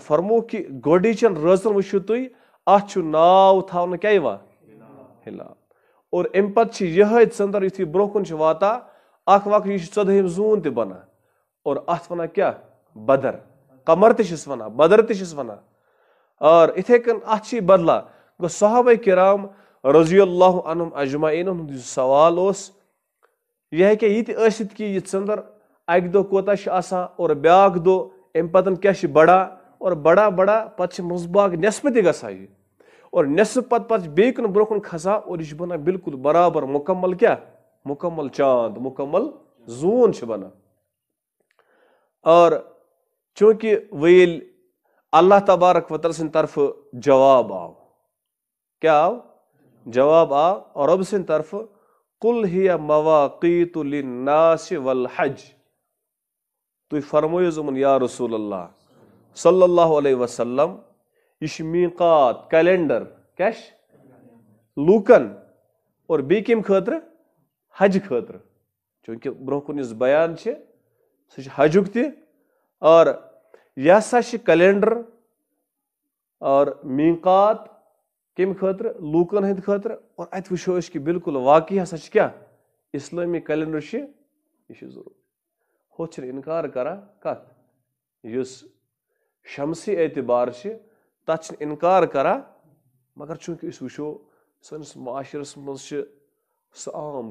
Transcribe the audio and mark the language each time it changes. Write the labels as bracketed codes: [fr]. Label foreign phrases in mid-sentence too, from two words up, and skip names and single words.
[ks] فرمو کہِ گۄڈٕنِچن رٲژن وٕچھِو تُہۍ اتھ چھُ ناو تھاونہٕ کیاہ یِوان ہلال اور امہِ پتہٕ چھِ یِہے ژٔندٕر یُتھُے برونٛہہ کُن چھِ واتان اکھ وقت یہِ چھُ 14ہِم زوٗن تہِ بنان اور اتھ ونان کیاہ بدر قمر تہِ چھِس ونان بدر تہِ چھِس ونان اور یِتھے کٔنۍ اتھ چھِ بدلان گوٚو صحابہ کرام [ar] رضی اللہ عنہم اجمعیٖن [ks] ہُنٛد یُس سوال اوس یہِ ہیٚکہِ یہِ تہِ ٲسِتھ کہِ یہِ ژٔندٕر اکہِ دۄہ کوتاہ چھِ آسان اور بیاکھ دۄہ امہِ پتہٕ کیاہ چھِ بڑان اور بڑان پتہٕ چھِ منٛزباگ نٮ۪صفہٕ تہِ گژھان یہِ اور نٮ۪صف پتہٕ چھِ بیٚیہِ کُن برونٛہہ کُن کھسان اور یہِ چھُ بنان بالکُل برابر مُکمل کیاہ مُکمل چاند مُکمل زوٗن چھُ بنان اور چوٗنکہِ وۄنۍ ییٚلہِ اللہ تبارک وتعالٰی سٕنٛدِ طرفہٕ جواب آو کیاہ آو جواب آو رۄبہٕ سٕنٛدِ طرفہٕ [ar] قُل ہِیَ مواقیٖتُ لِلنَّاسِ وَالْحَجِّ [ks] تُہۍ فرمٲیِو یِمن [ar] یا رسول اللہ صلی اللہ علیہ وسلم [ks] یہِ چھُ میٖقات کیلنڈر کیاہ چھِ لوٗکن اور بیٚیہِ کمہِ خٲطرٕ حجہِ خٲطرٕ چوٗنکہِ برونٛہہ کُن یُس بیان چھِ سُہ چھُ حجُک تہِ اور یہِ ہسا چھِ کیلنڈر اور میٖقات کمہِ خٲطرٕ لوٗکن ہٕنٛدِ خٲطرٕ اور اتہِ وٕچھو أسۍ کہِ بالکُل واقعی ہسا چھِ کیاہ اسلٲمی کیلنڈر چھِ یہِ چھُ ضروٗری ہُتھ چھِنہٕ انکار کران کتھ یُس شمسی اعتبار چھِ تتھ چھِنہٕ انکار کران مگر چوٗنکہِ أسۍ وٕچھو سٲنِس معاشرس منٛز چھِ سُہ عام